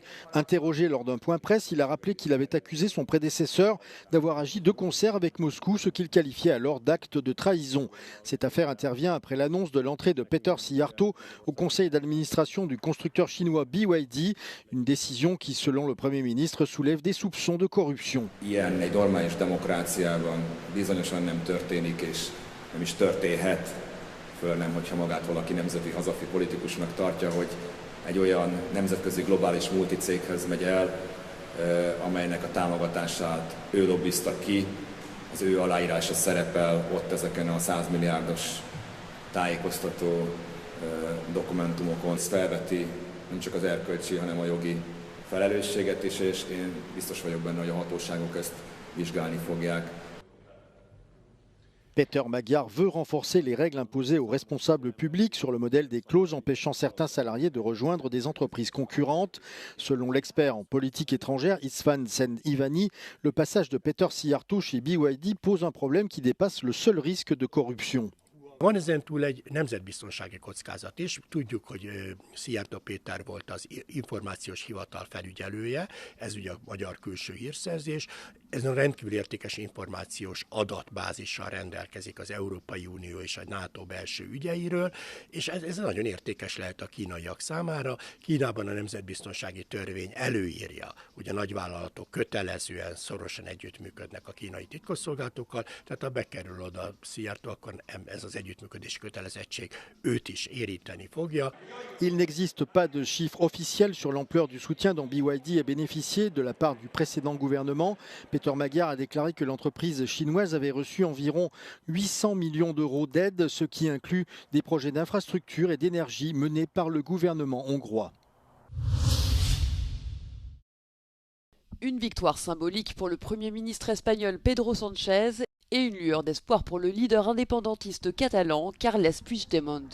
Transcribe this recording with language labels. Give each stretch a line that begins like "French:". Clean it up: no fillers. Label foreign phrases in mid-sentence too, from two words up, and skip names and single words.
French: Interrogé lors d'un point presse, il a rappelé qu'il avait accusé son prédécesseur d'avoir agi de concert avec Moscou, ce qu'il qualifiait alors d'acte de trahison. Cette affaire intervient après l'annonce de l'entrée de Péter Szijjártó au conseil d'administration du constructeur chinois BYD, une décision qui, selon le Premier ministre, soulève des soupçons de corruption.
Hungarian: Bizonyosan nem történik, és nem is történhet, föl nem, hogyha magát valaki nemzeti hazafi politikusnak tartja, hogy egy olyan nemzetközi globális multicéghez megy el, amelynek a támogatását ő lobbizta ki, az ő aláírása szerepel ott ezeken a 100 milliárdos tájékoztató dokumentumokon. Ez felveti nem csak az erkölcsi, hanem a jogi felelősséget is, és én biztos vagyok benne, hogy a hatóságok ezt vizsgálni fogják.
French: Péter Magyar veut renforcer les règles imposées aux responsables publics sur le modèle des clauses empêchant certains salariés de rejoindre des entreprises concurrentes. Selon l'expert en politique étrangère István Szent-Iványi, le passage de Péter Szijjártó chez BYD pose un problème qui dépasse le seul risque de corruption.
Hungarian: Van ezen túl egy nemzetbiztonsági kockázat is. Tudjuk, hogy Szijjártó Péter volt az információs hivatal felügyelője, ez ugye a magyar külső hírszerzés. Ez a rendkívül értékes információs adatbázissal rendelkezik az Európai Unió és a NATO belső ügyeiről, és ez nagyon értékes lehet a kínaiak számára. Kínában a nemzetbiztonsági törvény előírja, hogy a nagyvállalatok kötelezően, szorosan együttműködnek a kínai titkosszolgálatokkal, tehát ha bekerül oda Szijjártó, akkor ez az együttműködési kötelezettség őt is érinteni fogja.
French: Il n'existe pas de chiffre officiel sur l'ampleur du soutien dont BYD a bénéficié de la part du précédent gouvernement. Péter Magyar a déclaré que l'entreprise chinoise avait reçu environ 800 millions d'euros d'aide, ce qui inclut des projets d'infrastructure et d'énergie menés par le gouvernement hongrois. Une victoire symbolique pour le Premier ministre espagnol Pedro Sánchez et une lueur d'espoir pour le leader indépendantiste catalan Carles Puigdemont.